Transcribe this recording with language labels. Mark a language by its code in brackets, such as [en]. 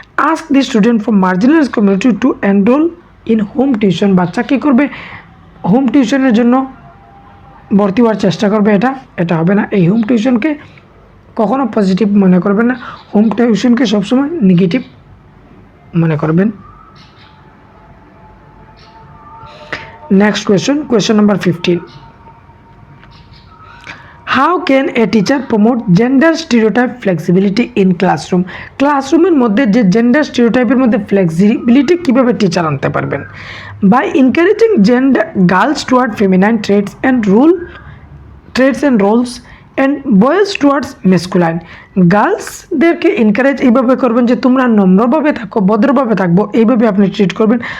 [en] ask the student from marginalised community to enrol in home tuition, [bn] বাচ্চা কী করবে? Home টিউশনের জন্য ভর্তি হওয়ার চেষ্টা করবে, এটা হবে না। এই হোম টিউশনকে কখনো পজিটিভ মনে করবেন না, হোম টিউশনকে সবসময় নেগেটিভ মনে করবেন। [en] Next question number 15. How can a teacher promote gender stereotype flexibility in classroom? [bn] ক্লাসরুমের মধ্যে যে জেন্ডার স্টিরিওটাইপের মধ্যে ফ্লেক্সিবিলিটি কীভাবে টিচার আনতে পারবেন? [en] By encouraging gender girls toward feminine traits and roles and boys towards masculine. [bn] গার্লসদেরকে encourage এইভাবে করবেন যে তোমরা নম্রভাবে থাকো, ভদ্রভাবে থাকবো, এইভাবে আপনি ট্রিট করবেন।